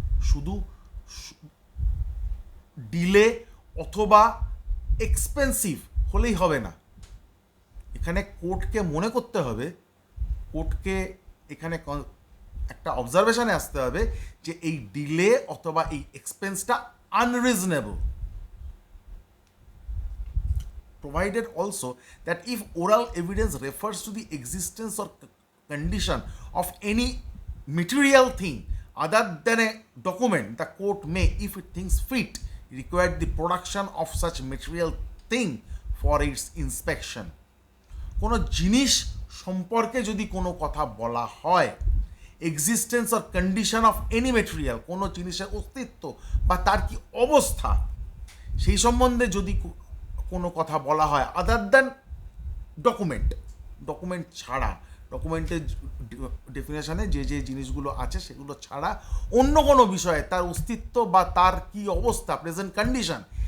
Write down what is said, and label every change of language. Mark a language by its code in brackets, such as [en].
[bn] শুধু ডিলে অথবা এক্সপেন্সিভ হলেই হবে না, এখানে কোর্টকে মনে করতে হবে, কোর্টকে এখানে একটা অবজারভেশনে আসতে হবে যে এই ডিলে অথবা এই এক্সপেন্সটা unreasonable. [en] Provided also that if oral evidence refers to the existence or condition of any material thing other than a document, the court may, if it thinks fit, require the production of such material thing for its inspection. [bn] কোনো জিনিস সম্পর্কে যদি কোনো কথা বলা হয়, [en] existence or condition of any material, [bn] কোনো জিনিসের অস্তিত্ব বা তার কি অবস্থা, সেই সম্বন্ধে যদি কোনো কথা বলা হয় [en] other than document, [bn] ডকুমেন্ট ছাড়া, ডকুমেন্টের ডেফিনেশনে যে যে জিনিসগুলো আছে সেগুলো ছাড়া অন্য কোনো বিষয়ে তার অস্তিত্ব বা তার কি অবস্থা, প্রেজেন্ট কন্ডিশন,